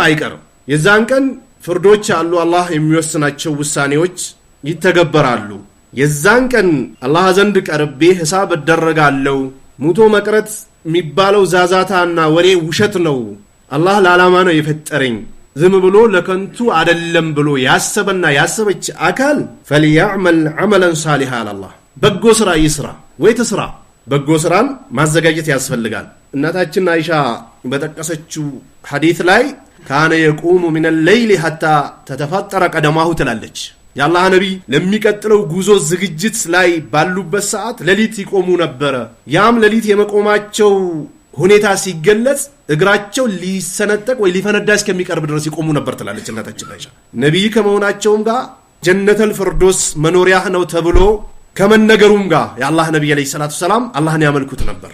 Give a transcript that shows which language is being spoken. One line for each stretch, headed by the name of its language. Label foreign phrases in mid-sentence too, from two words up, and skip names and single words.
Amharic: አይቀርም። የዛን ቀን ፍርዶች አሉ። አላህ የሚወስናቸው ውሳኔዎች ይተገበራሉ። የዛን ቀን አላህ ዘንድ ቀርቤ ሂሳብ እደረጋለሁ። ሙቶ መቅረት የሚባለው ዛዛታና ወሬ ውሸት ነው። አላህ ለዓላማ ነው የፈጠረኝ ዝም ብሎ ለከንቱ አይደለም ብሎ ያሰበና ያሰበች አካል
Arabic: فليعمل عملا صالحا
Amharic: አላህ በጎ ስራ ይስራ ወይ ትስራ። በጎ ስራን ማዘጋጀት ያስፈልጋል። እናታችን አይሻ በተቀሰችው ሐዲስ ላይ
Arabic: كان يقوم من الليل حتى تتفطر قدمه
Amharic: ትላለች። የአላህ ነብይ ለሚቀጥለው ጉዞ ዝግጅት ላይ ባሉበት ሰዓት ሌሊት ይቆሙ ነበር። ያም ሌሊት የመቆማቸው ሁኔታ ሲገለጽ እግራቸው ሊሰነጠቅ ወይ ሊፈነዳ እስከሚቀርብ ድረስ ይቆሙ ነበር ትላለች እናታችን አይሻ። ነብይ ከመሆናቸውም ጋር
Arabic: جنة الفردوس
Amharic: መኖሪያህ ነው ተብሎ ከመነገሩም ጋር የአላህ ነብይ
Arabic: عليه الصلاة السلام
Amharic: አላህን ያመልኩት ነበር።